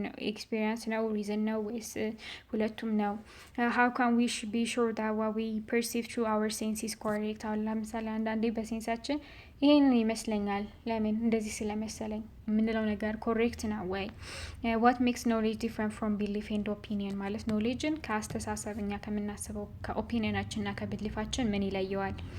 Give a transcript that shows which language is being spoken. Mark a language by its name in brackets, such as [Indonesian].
[Amharic] ኤክስፒሪየንስ ነው ሪዝን ነው ወይስ ሁለቱም ነው? [English] how can we be sure that what we perceive through our sense is correct? [Amharic] አሁን ለምሳሌ አንዳንዴ በሴንሳችን ይሄን ይመስለኛል ለምን እንደዚህ ስለመሰለኝ የምንለው ነገር ኮሬክት ነው ወይ? [English] what makes knowledge different from belief and opinion [Amharic] ማለት ኖሌጅን ከአስተሳሰብ እኛ ከምናስበው ከኦፒኒየናችን እና ከብሊፋችን ምን ይለየዋል?